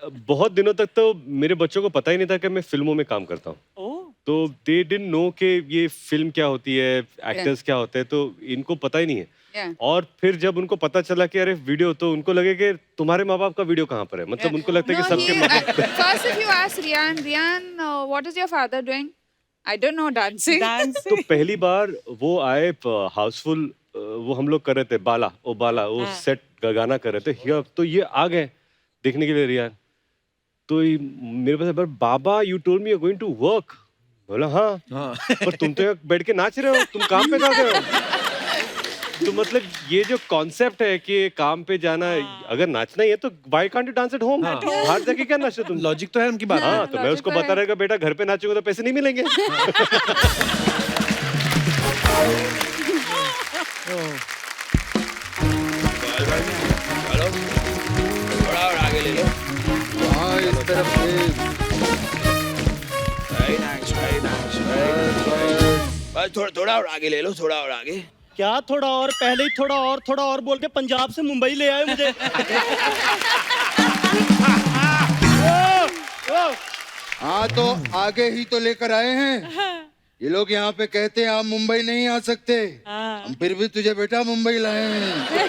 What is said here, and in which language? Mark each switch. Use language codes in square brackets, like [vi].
[hi] और बहुत दिनों तक तो मेरे बच्चों को पता ही नहीं था कि मैं फिल्मों में काम करता हूँ। ओह, तो [en] they didn't know [hi] कि ये फिल्म क्या होती है, एक्टर्स क्या होते हैं, तो इनको पता ही नहीं है। [en] Yeah. [hi] और फिर जब उनको पता चला कि अरे वीडियो, तो उनको लगे कि तुम्हारे माँ बाप का वीडियो कहाँ पर है, मतलब उनको लगता है कि सबके माँ बाप। [en] First, if you ask Rian, what is your father doing? I don't know, dancing. Dance [hi] तो पहली बार वो आए हाउसफुल, वो हम लोग कर रहे थे बाला वो सेट गाना कर रहे थे, तो ये आ गए देखने के लिए रियान। तो मेरे पास बाबा [en] You told me you are going to work. [hi] बोला हाँ, पर तुम तो यहाँ बैठ के नाच रहे हो, तुम काम पे जा रहे हो। तो मतलब ये जो कॉन्सेप्ट है कि काम पे जाना, अगर नाचना ही है तो [en] Why can't you dance at home? [hi] बाहर जाके क्या नाचो तुम? लॉजिक तो है उनकी बात। हाँ, तो मैं [en] logic [hi] उसको तो है। बता रहेगा बेटा घर पे नाचोगे तो पैसे नहीं मिलेंगे। थोड़ा और आगे ले लो। हाँ, इस तरफ से। [en] Very nice, very nice, very nice. [hi] बस थोड़ा और आगे ले लो, थोड़ा और आगे। क्या थोड़ा और? पहले ही थोड़ा और बोल के पंजाब से मुंबई ले आए मुझे। हाँ तो आगे ही तो लेकर आए हैं। ये लोग यहाँ पे कहते हैं आप मुंबई नहीं आ सकते, हम फिर भी तुझे बेटा मुंबई लाए हैं।